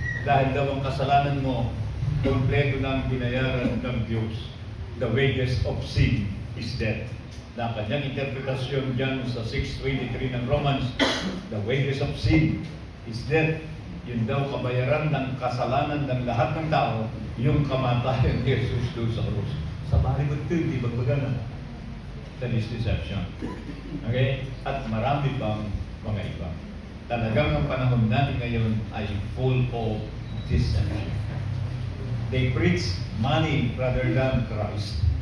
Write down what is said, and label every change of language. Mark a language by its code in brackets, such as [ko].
[tl] Dahil daw ang kasalanan mo, kompleto na ang binayaran ng Diyos. [en] The wages of sin is death. [tl] Na kanyang interpretasyon dyan sa 6:23 ng Romans, [en] the wages of sin is death. [tl] Yun daw kabayaran ng kasalanan ng lahat ng tao, yung kamatayan ni Jesus doon sa krus. Sa bahay mo ito, hindi bagbagana. [en] That is deception. Okay? [tl] At marami pang mga iba. Talagang ang panahon natin ngayon ay [en] full of deception. They preach money rather than Christ.